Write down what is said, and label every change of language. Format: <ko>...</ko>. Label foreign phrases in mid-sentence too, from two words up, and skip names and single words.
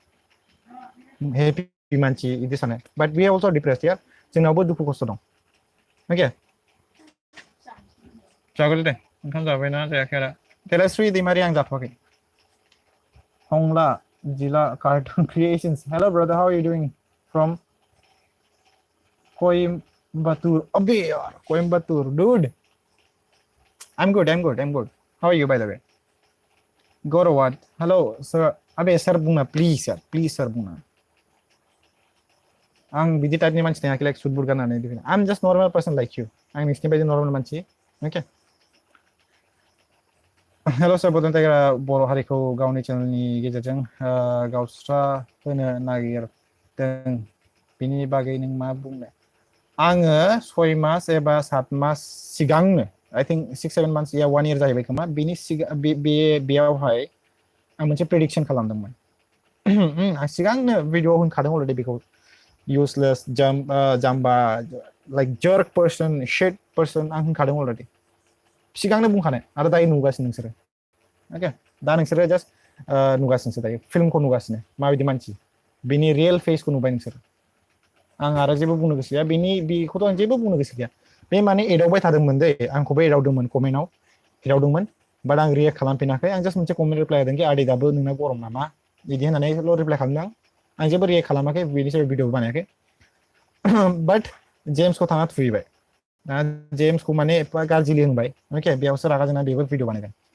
<brx>हेपि मानसि बिदि सानो बाट बे अलस' डिप्रेस या जोंनावबो दुखु खस्थ' दं अके जागोन दे ओंखाम जाबायना जायाखै आदा देलायस्रि दैमारि आं जाथ'वाखै हंला</brx> <en>जिला कार्टुन क्रिएशंस hello brother how are you doing from Coimbatore</en> <hi>अबे यार</hi> <en>Coimbatore dude I'm good how are you by the way go to what hello sir अबे सर बुंना प्लीज सर बुंना</en> <brx>आं बिदि टाइपनि मानसि नङाखि लाइक सुट बुट गाननानै</brx> <en>I am just normal person like you</en> <brx>आं नोंसिनि बायदि नर्माल मानसि अके हेल' सर बड'लेण्ड टाइगारा बर' हारिखौ गावनि चेनेलनि गेजेरजों गावस्रा होनो नागिरदों बिनि बागै नों मा बुंनो आङो 6 मास एबा 7 मास सिगांनो</brx> <en>I think</en> <brx>6-7 मान्थ्स या 1 year जाहैबाय खोमा बेनि बेयावहाय आं मोनसे प्रेडिक्शन खालामदोंमोन आं सिगांनो भिडिअ होनखादों अलरेडि बेखौ useless जाम्बा लाइक</brx> <en>jerk person shit person</en> <brx>आं होनखादों अलरेडि सिगांनो बुंखानाय आरो दायो नुगासिनो नोंसोरो अके दा नोंसोरो जास्ट नुगासिनोसो दायो फिल्मखौ नुगासिनो माबायदि मानसि बिनि रियेल फेसखौ नुबाय नोंसोर आं आरो जेबो बुंनो गोसो गैया बेखौथ' आं जेबो बुंनो गोसो गैया बे माने एदावबाय थादोंमोन दै आंखौबो एदावदोंमोन कमेन्टआव एदावदोंमोन बाट आं रियेक्ट खालामफिनाखै आं जास्ट मोनसे</brx> <en>comment reply</en> <brx>होदों कि आदै दाबो नोंना गरम नामा बिदि होननानैल' रिप्लाइ खालामदों आं जेबो रियेक्ट खालामाखै बिनि सायाव भिडिअ बानायाखै बाट जेम्सखौ थांना थुहैबाय दा जेम्सखौ माने एफा गाज्रि होनबाय अके बेयावसो रागा जोंना बेबो भिडिअ बानायदों</brx>